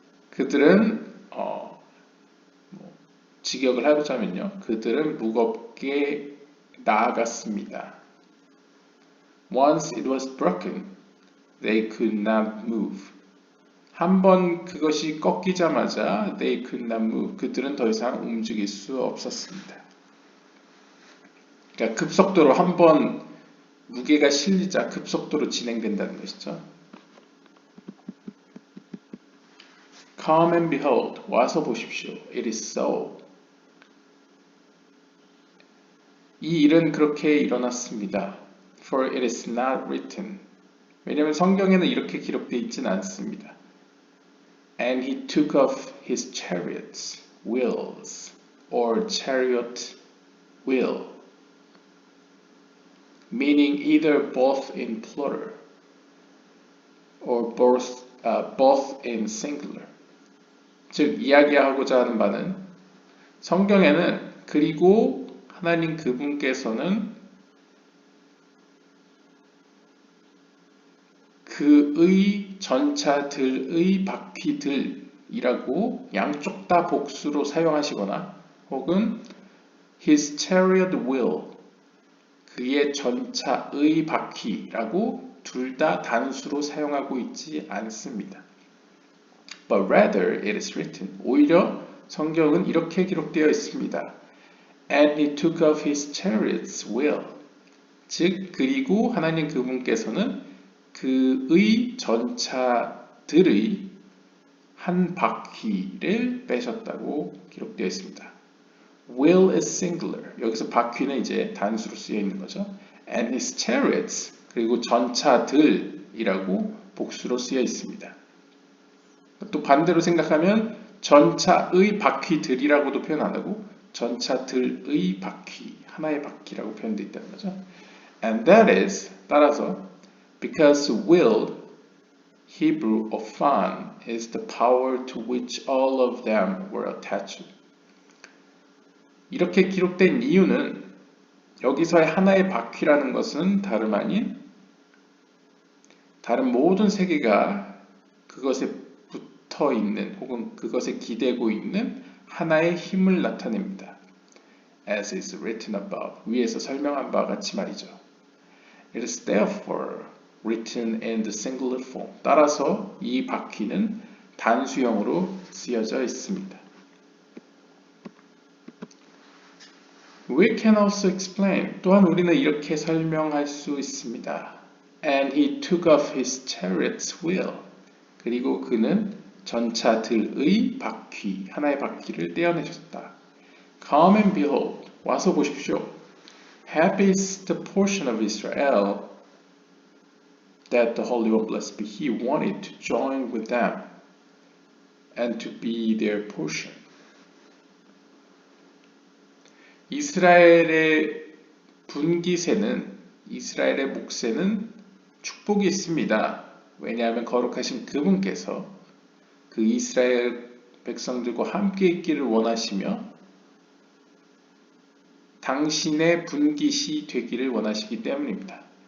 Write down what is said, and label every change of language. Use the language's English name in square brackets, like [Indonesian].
[Korean] 그들은 직역을 하자면요. 그들은 무겁게 나아갔습니다. [English] Once it was broken, they could not move. [Korean] 한번 그것이 꺾이자마자 [English] they could not move. [Korean] 그들은 더 이상 움직일 수 없었습니다. 그러니까 급속도로 한번 무게가 실리자 급속도로 진행된다는 것이죠. [English] Come and behold. [Korean] 와서 보십시오. [English] It is so. [Korean] 이 일은 그렇게 일어났습니다. [English] For it is not written. [Korean] 왜냐하면 성경에는 이렇게 기록되어 있지는 않습니다. [English] And he took off his chariots, wheels, or chariot wheel, meaning either both in plural or both in singular. [Korean] 즉 이야기하고자 하는 바는 성경에는 그리고 하나님 그분께서는 그의 전차들의 바퀴들이라고 양쪽 다 복수로 사용하시거나 혹은 [English] his chariot wheel, [Korean] 그의 전차의 바퀴라고 둘 다 단수로 사용하고 있지 않습니다. [English] But rather it is written, [Korean] 오히려 성경은 이렇게 기록되어 있습니다. [English] And he took off his chariot's wheel. [Korean] 즉 그리고 하나님 그분께서는 그의 전차들의 한 바퀴를 빼셨다고 기록되어 있습니다. [English] Wheel is singular. [Korean] 여기서 바퀴는 이제 단수로 쓰여 있는 거죠. [English] And his chariots, [Korean] 그리고 전차들이라고 복수로 쓰여 있습니다. 또 반대로 생각하면 전차의 바퀴들이라고도 표현 안 하고 전차들의 바퀴, 하나의 바퀴라고 표현되어 있다는 거죠. [English] And that is, [Korean] 따라서 [English] because will, Hebrew ofan, is the power to which all of them were attached. [Korean] 이렇게 기록된 이유는 여기서의 하나의 바퀴라는 것은 다름 아닌 다른 모든 세계가 그것에 붙어 있는 혹은 그것에 기대고 있는 하나의 힘을 나타냅니다. [English] As is written above, [Korean] 위에서 설명한 바와 같이 말이죠. [English] It is therefore written in the singular form. [Korean] 따라서 이 바퀴는 단수형으로 쓰여져 있습니다. [English] We can also explain. [Korean] 또한 우리는 이렇게 설명할 수 있습니다. [English] And he took off his chariot's wheel. [Korean] 그리고 그는 전차들의 바퀴, 하나의 바퀴를 떼어내셨다. [English] Come and behold. [Korean] 와서 보십시오. [English] Happy is the portion of Israel that the Holy One, blessed be He, wanted to join with them and to be their portion. [Korean] 이스라엘의 분기세는, 이스라엘의 몫에는 축복이 있습니다. 왜냐하면 거룩하신 그분께서 그 이스라엘 백성들과 함께 있기를 원하시며 당신의 분깃이 되기를 원하시기 때문입니다.